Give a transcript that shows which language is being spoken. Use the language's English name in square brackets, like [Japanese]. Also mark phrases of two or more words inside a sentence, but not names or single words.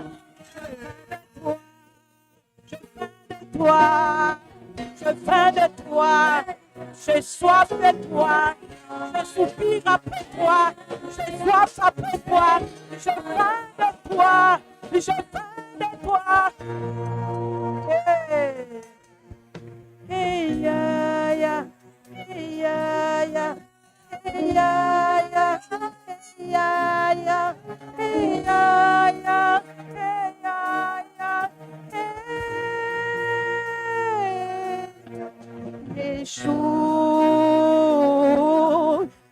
[French] Je viens de toi. Je viens de toi. J'ai soif de toi. Je soupire après toi. J'ai soif après toi. Je viens de toi. Je viens de toi. [English] Hey, yeah, yeah. Hey, yeah, yeah. Hey, yeah, yeah. Hey, yeah, yeah. Hey, yeah, yeah. Hey, yeah, yeah. Hey, Yeshua.